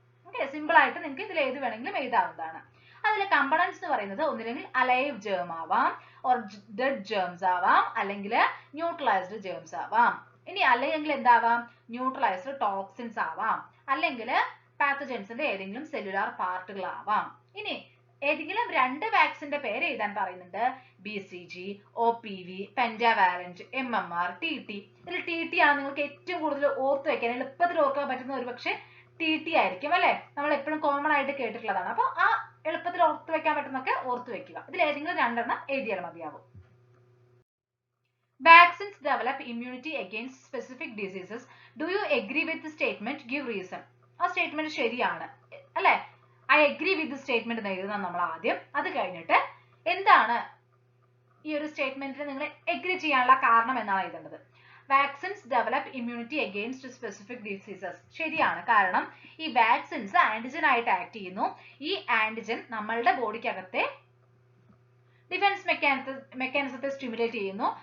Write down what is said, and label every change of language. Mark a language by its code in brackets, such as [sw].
[ml] Okay, simple ആയിട്ട് നിങ്ങൾക്ക് ഇതിൽ ഏത് വേണമെങ്കിലും എഴുതാവുന്നതാണ്. അതിലെ കമ്പണൻസ് എന്ന് പറയുന്നത് ഒന്നില്ലെങ്കിൽ അലൈവ് ജേം ആവാം, ഓർ ഡെഡ് ജേംസ് ആവാം, അല്ലെങ്കിൽ ന്യൂട്രലൈസ്ഡ് ജേംസ് ആവാം. ഇനി അല്ലെങ്കിൽ എന്താവാം? ന്യൂട്രലൈസ്ഡ് ടോക്സിൻസ് ആവാം, അല്ലെങ്കിൽ പാത്തജൻസിന്റെ ഏതെങ്കിലും സെല്ലുലാർ പാർട്ടുകൾ ആവാം. ഇനി ഏതെങ്കിലും രണ്ട് വാക്സിന്റെ പേര് എഴുതാൻ പറയുന്നുണ്ട്. BCG, OPV, pentavalent, MMR, TT. ഇതിൽ TT ആണ് നിങ്ങൾക്ക് ഏറ്റവും കൂടുതൽ ഓർത്ത് വെക്കാൻ, എളുപ്പത്തിൽ ഓർക്കാൻ പറ്റുന്ന ഒരു പക്ഷേ TT ആയിരിക്കും അല്ലെ. നമ്മൾ എപ്പോഴും കോമൺ ആയിട്ട് കേട്ടിട്ടുള്ളതാണ്. അപ്പൊ ആ എളുപ്പത്തിൽ ഓർത്ത് വെക്കാൻ പറ്റുന്നൊക്കെ ഓർത്ത് വെക്കുക. ഇതിൽ ഏതെങ്കിലും രണ്ടെണ്ണം എഴുതിയാൽ മതിയാവും. [en] Vaccines develop immunity against specific diseases. Do you agree with the statement? Give reason. [ml] ആ സ്റ്റേറ്റ്മെന്റ് ശരിയാണ് അല്ലെ? [en] I agree with statement [ml] എന്ന് എഴുതുന്ന നമ്മൾ ആദ്യം. അത് കഴിഞ്ഞിട്ട് എന്താണ് ഈ ഒരു സ്റ്റേറ്റ്മെന്റിൽ നിങ്ങൾ എഗ്രി ചെയ്യാനുള്ള കാരണം എന്നാണ് എഴുതേണ്ടത്. [en] Vaccines develop immunity against specific diseases. [ml] ശരിയാണ്. കാരണം ഈ വാക്സിൻസ് ആന്റിജൻ ആയിട്ട് ആക്ട് ചെയ്യുന്നു. ഈ ആന്റിജൻ നമ്മളുടെ ബോഡിക്കകത്തെ ഡിഫൻസ് മെക്കാനിസത്തെ സ്റ്റിമുലേറ്റ് ചെയ്യുന്നു.